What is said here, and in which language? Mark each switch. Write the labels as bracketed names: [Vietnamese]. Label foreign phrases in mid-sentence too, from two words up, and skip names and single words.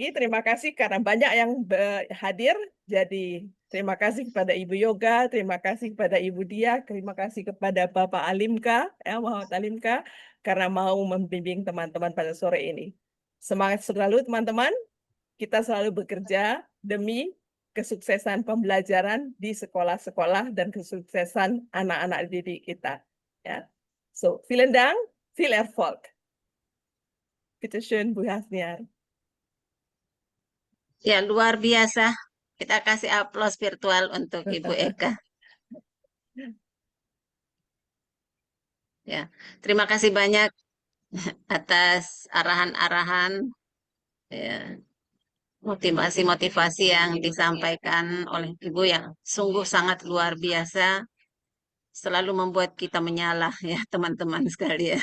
[Indonesian] Terima kasih karena banyak yang hadir. Jadi terima kasih kepada Ibu Yoga, terima kasih kepada Ibu Dia, terima kasih kepada Bapak Alimka, ya, Muhammad Alimka, karena mau membimbing teman-teman pada sore ini. Semangat selalu teman-teman. Kita selalu bekerja demi kesuksesan pembelajaran di sekolah-sekolah dan kesuksesan anak-anak didik kita. Ya. [German] So, vielen Dank, viel Erfolg. Bitte schön, [Indonesian] Bu Hasniar. Ya, luar biasa. Kita kasih aplaus virtual untuk Ibu Eka. Ya, terima kasih banyak atas arahan-arahan, ya, motivasi-motivasi yang disampaikan oleh Ibu yang sungguh sangat luar biasa, selalu membuat kita menyala ya teman-teman sekalian.